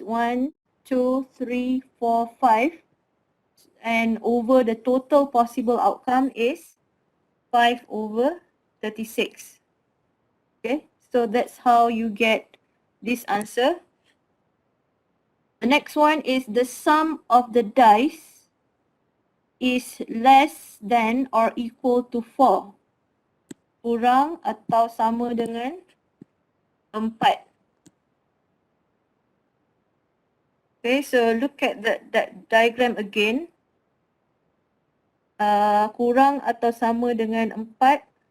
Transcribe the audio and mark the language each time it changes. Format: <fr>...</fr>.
<en>1, 2, 3, 4, 5. And over the total possible outcome is 5 over 36. Okay, so that's how you get this answer. The next one is the sum of the dice is less than or equal to 4.</en> <ms>Kurang atau sama dengan 4.</ms> <en>Okay, so look at that diagram again.</en> <ms>Kurang atau sama dengan 4.</ms>